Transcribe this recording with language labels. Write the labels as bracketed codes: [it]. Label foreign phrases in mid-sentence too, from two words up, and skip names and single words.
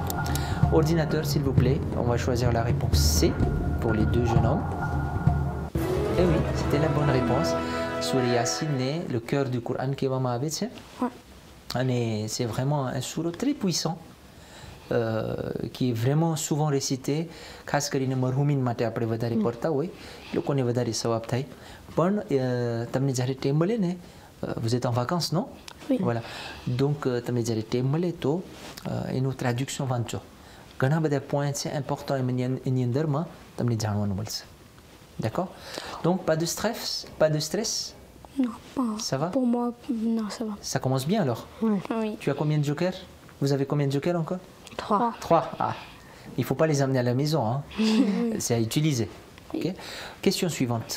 [fr] Ordinateur, s'il vous plaît, on va choisir la réponse C pour les deux jeunes hommes. Eh oui, c'était la bonne réponse. Surah Yasin est le cœur du Coran qui va m'avoir, c'est? Ouais. C'est vraiment un surah très puissant. Qui est vraiment souvent récité, [gu] ખાસ કરીને મરહુમીન માટે આપણે વધારે પડતા હોય, લોકોને વધારે સવાબ થાય. પણ તમને જ્યારે ટાઈમ મળે ને, [fr] vous êtes en vacances, non? Oui. Voilà. Donc [gu] તમને જ્યારે ટાઈમ મળે તો એનું ટ્રાન્ઝેક્શન વાંચો. ઘણા બધા પોઈન્ટ છે ઇમ્પોર્ટન્ટ એની અંદરમાં તમને જાણવાનું મળશે. [fr] D'accord? Donc pas de stress? Non, pas. Ça va? Pour moi, non, ça va. Ça commence bien alors? Oui. Tu as combien de jokers? Vous avez combien de jokers encore? 3. 3. Ah, il ne faut pas les amener à la maison, hein. C'est à utiliser. Okay. Question suivante.